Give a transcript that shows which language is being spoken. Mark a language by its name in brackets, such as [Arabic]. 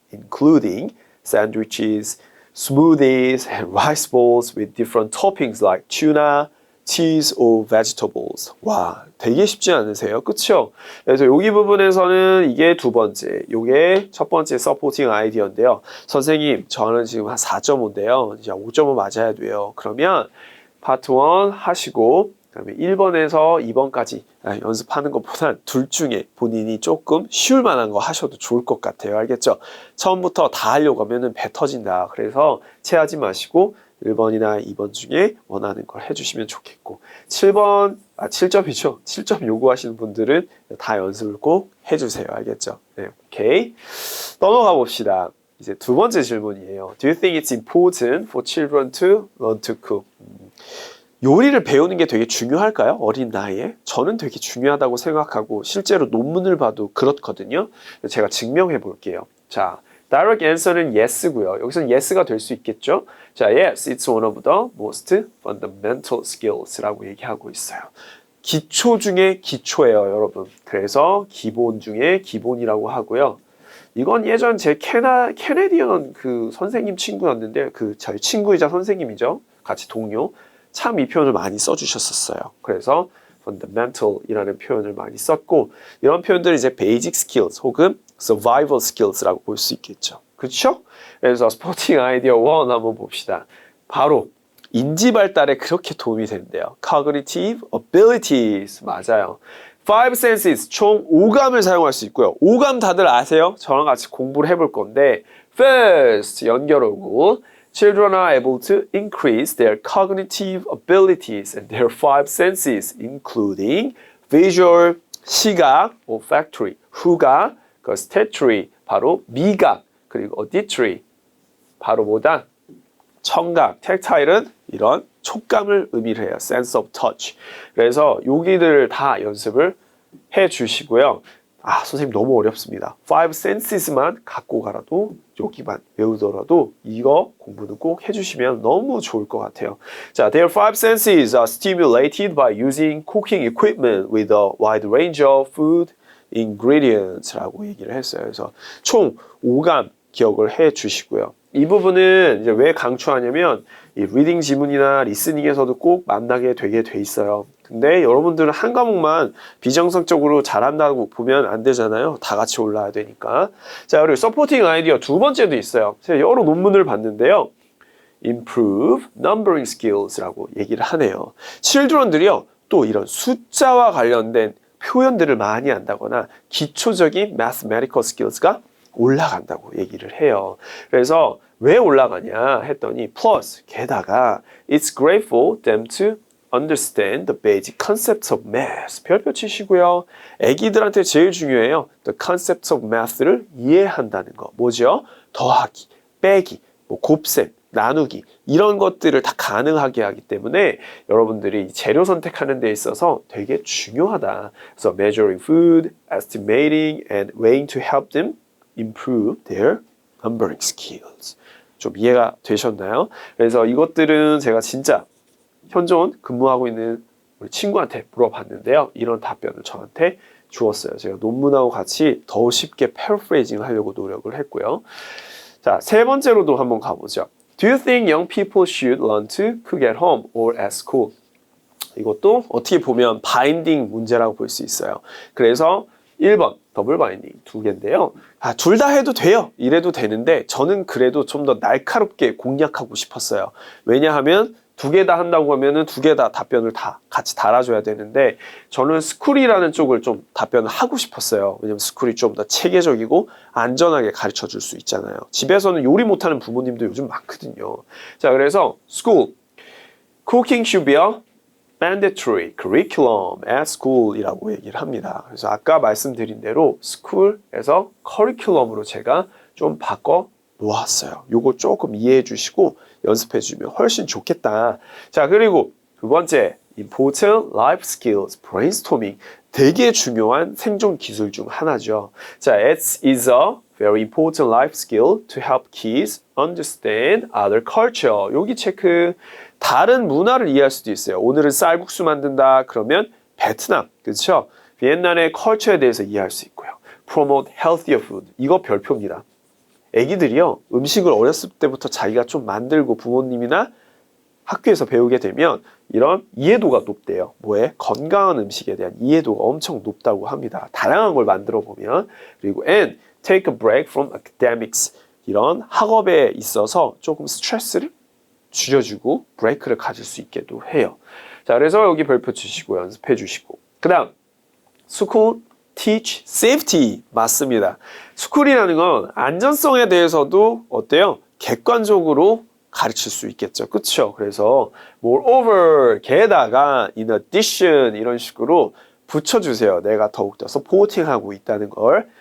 [English] including sandwiches, smoothies, and rice bowls with different toppings like tuna, cheese or vegetables. [Korean] 와, 되게 쉽지 않으세요? 그쵸? 그래서 여기 부분에서는 이게 두 번째, 요게 첫 번째 서포팅 아이디어인데요. 선생님, 저는 지금 한 4.5인데요. 이제 5.5 맞아야 돼요. 그러면 파트 1 하시고 그다음에 1번에서 2번까지 연습하는 것보단 둘 중에 본인이 조금 쉬울 만한 거 하셔도 좋을 것 같아요. 알겠죠? 처음부터 다 하려고 하면은 배 터진다. 그래서 체하지 마시고 1번이나 2번 중에 원하는 걸 해주시면 좋겠고 7점이죠. 7점 요구하시는 분들은 다 연습을 꼭 해주세요. 알겠죠? 네, 오케이. 넘어가 봅시다. 이제 두 번째 질문이에요. [English] Do you think it's important for children to learn to cook? [Korean] 요리를 배우는 게 되게 중요할까요? 어린 나이에? 저는 되게 중요하다고 생각하고 실제로 논문을 봐도 그렇거든요. 제가 증명해 볼게요. 자, direct answer는 yes고요. 여기서는 yes가 될 수 있겠죠? [English] 자, yes, it's one of the most fundamental skills라고 [Korean] 얘기하고 있어요. 기초 중에 기초예요, 여러분. 그래서 기본 중에 기본이라고 하고요. 이건 예전 제 캐네디언 그 선생님 친구였는데 저희 친구이자 선생님이죠. 같이 동료. 참 이 표현을 많이 써주셨었어요. 그래서 fundamental이라는 표현을 많이 썼고 이런 표현들이 이제 basic skills 혹은 survival skills라고 볼 수 있겠죠. 그렇죠? 그래서 스포팅 아이디어 1 한번 봅시다. 바로 인지 발달에 그렇게 도움이 된대요. [English] cognitive abilities [Korean] 맞아요. 5 senses 총 5감을 사용할 수 있고요. 5감 다들 아세요? 저랑 같이 공부를 해볼 건데 [English] first 연결 오고 Children are able to increase their cognitive abilities and their 5 senses, including visual, 시각, olfactory, 후각, gustatory, 바로 미각, 그리고 auditory, [Korean] 바로 뭐다? 청각, tactile은 이런 촉감을 의미를 해요. [English] sense of touch. [Korean] 그래서 여기들 다 연습을 해 주시고요. 선생님 너무 어렵습니다. 5 senses만 갖고 가라도 여기만 외우더라도 이거 공부는 꼭 해주시면 너무 좋을 것 같아요. [English] 자, their 5 senses are stimulated by using cooking equipment with a wide range of food ingredients라고 [Korean] 얘기를 했어요. 그래서 총 5감 기억을 해 주시고요. 이 부분은 이제 왜 강조하냐면 이 리딩 지문이나 리스닝에서도 꼭 만나게 되게 돼 있어요. 근데 여러분들은 한 과목만 비정상적으로 잘한다고 보면 안 되잖아요. 다 같이 올라야 되니까. 자, 그리고 서포팅 아이디어 두 번째도 있어요. 제가 여러 논문을 봤는데요. [English] improve numbering skills [Korean] 라고 얘기를 하네요. children들이요. 또 이런 숫자와 관련된 표현들을 많이 한다거나 기초적인 mathematical skills가 올라간다고 얘기를 해요. 그래서 왜 올라가냐 했더니 [English] plus 게다가 it's great for them to understand the basic concepts of math. [Korean] 별표 치시고요. 애기들한테 제일 중요해요. [English] The concepts of math를 [Korean] 이해한다는 거. 뭐죠? 더하기, 빼기, 곱셈, 나누기 이런 것들을 다 가능하게 하기 때문에 여러분들이 재료 선택하는 데 있어서 되게 중요하다. [English] 그래서 measuring food, estimating, and weighing to help them improve their numbering skills. [Korean] 좀 이해가 되셨나요? 그래서 이것들은 제가 진짜 현존 근무하고 있는 우리 친구한테 물어봤는데요. 이런 답변을 저한테 주었어요. 제가 논문하고 같이 더 쉽게 패러프레이징 하려고 노력을 했고요. 자, 세 번째로도 한번 가보죠. [English] Do you think young people should learn to cook at home or at school? [Korean] 이것도 어떻게 보면 바인딩 문제라고 볼 수 있어요. 그래서 1번 더블 바인딩 두 개인데요. 둘 다 해도 돼요. 이래도 되는데 저는 그래도 좀 더 날카롭게 공략하고 싶었어요. 왜냐하면 두 개 다 한다고 하면은 두 개 다 답변을 다 같이 달아줘야 되는데 저는 스쿨이라는 쪽을 좀 답변을 하고 싶었어요. 왜냐면 스쿨이 좀 더 체계적이고 안전하게 가르쳐 줄 수 있잖아요. 집에서는 요리 못하는 부모님도 요즘 많거든요. [English] 자, 그래서 school, cooking should be a mandatory curriculum at school이라고 [Korean] 얘기를 합니다. 그래서 아까 말씀드린 대로 school에서 curriculum으로 제가 좀 바꿔 놓았어요. 요거 조금 이해해 주시고 연습해 주면 훨씬 좋겠다. [English] 자, [Korean] 그리고 두 번째, [English] important life skills, brainstorming. [Korean] 되게 중요한 생존 기술 중 하나죠. [English] 자, it is a very important life skill to help kids understand other culture. [Korean] 여기 체크. 다른 문화를 이해할 수도 있어요. 오늘은 쌀국수 만든다. 그러면 베트남, 그렇죠? 비엔나의 컬처에 대해서 이해할 수 있고요. [English] Promote healthier food. [Korean] 이거 별표입니다. 애기들이요, 음식을 어렸을 때부터 자기가 좀 만들고 부모님이나 학교에서 배우게 되면 이런 이해도가 높대요. 뭐에? 건강한 음식에 대한 이해도가 엄청 높다고 합니다. 다양한 걸 만들어 보면. [English] 그리고 and take a break from academics. [Korean] 이런 학업에 있어서 조금 스트레스를 줄여주고 브레이크를 가질 수 있게도 해요. 자, 그래서 여기 별표 주시고 연습해 주시고. 그 다음, [English] school teach safety. [Korean] 맞습니다. 스쿨이라는 건 안전성에 대해서도 어때요? 객관적으로 가르칠 수 있겠죠. 그쵸? 그래서 moreover, 게다가 [English] in addition [Korean] 이런 식으로 붙여주세요. 내가 더욱더 서포팅하고 있다는 걸.